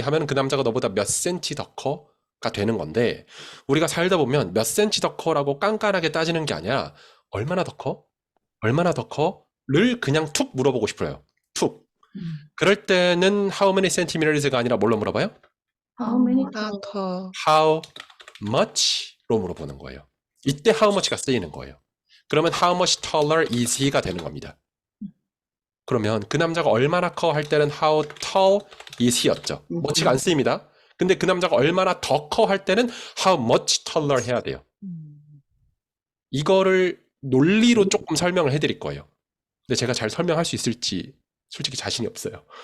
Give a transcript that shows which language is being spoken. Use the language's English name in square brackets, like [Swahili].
[Korean] 하면 그 남자가 너보다 몇 cm 더 커가 되는 건데 우리가 살다 보면 몇 cm 더 커라고 깐깐하게 따지는 게 아니라 얼마나 더 커? 얼마나 더 커? 를 그냥 툭 물어보고 싶어요. 툭. 그럴 때는 How many centimeters가 아니라 뭘로 물어봐요? [English] How many [Korean] 더 How much로 물어보는 거예요. 이때 how much가 쓰이는 거예요. 그러면 [English] how much taller is he [Korean] 가 되는 겁니다. 그러면 그 남자가 얼마나 커 할 때는 [English] how tall is he [Korean] 였죠. much가 안 쓰입니다. 근데 그 남자가 얼마나 더 커 할 때는 how much taller 해야 돼요. 이거를 논리로 조금 설명을 해드릴 거예요. 근데 제가 잘 설명할 수 있을지 솔직히 자신이 없어요.